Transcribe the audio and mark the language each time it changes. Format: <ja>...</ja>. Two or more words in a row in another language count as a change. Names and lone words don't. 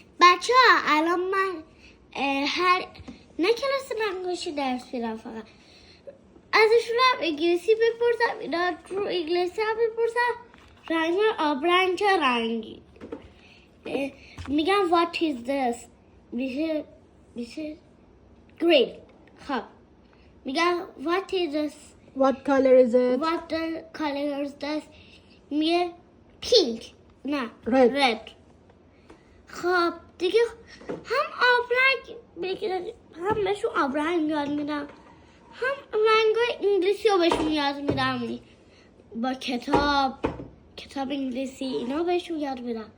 <fa>بچه ها الان من هر نه کلاس نقاشی درس میرم، فقط ازشون هم انگلیسی بپرسم، اینا رو انگلیسی هم بپرسم رنگ آبرنگ چه رنگی. میگم</fa> <en>what is this</en> <fa>میشه green. خب میگم</fa> <en>what is this What color is it? what the color is this میگه pink نه Red.</en> <fa>خب دیگه هم آبرنگ بگیرن، هم بهشون آبرنگ یاد میدم، هم رنگای انگلیسی رو بهشون یاد میدم با کتاب انگلیسی اینا بهشون یاد میدم.</fa>